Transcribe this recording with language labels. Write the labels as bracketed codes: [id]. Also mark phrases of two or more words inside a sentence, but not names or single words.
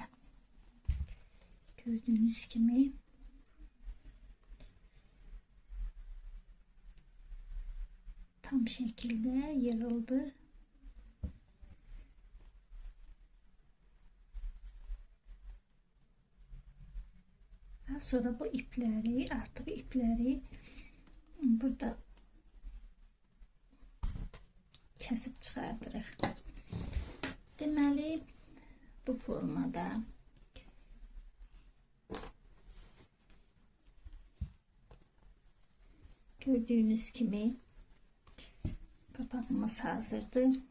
[tr] Gördüğünüz gibi tam şekilde yığıldı. Daha sonra bu ipleri, [az] artık ipleri burada kesip çıxardırıq. Deməli, bu formada [tr] gördüğünüz gibi [az] papağımız hazırdır.